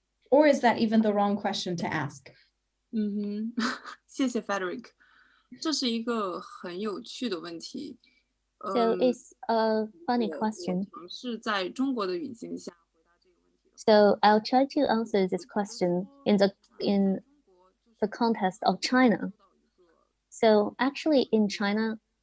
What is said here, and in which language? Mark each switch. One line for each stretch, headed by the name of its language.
English: Or is that even the wrong question to ask?
Chinese: 谢谢 Frederike， 这是一个很有趣的问题。
English: So it's a funny question.
Chinese: 尝试在中国的语境下回答这个问题。
English: So I'll try to answer this question in the context of China. So actually in China,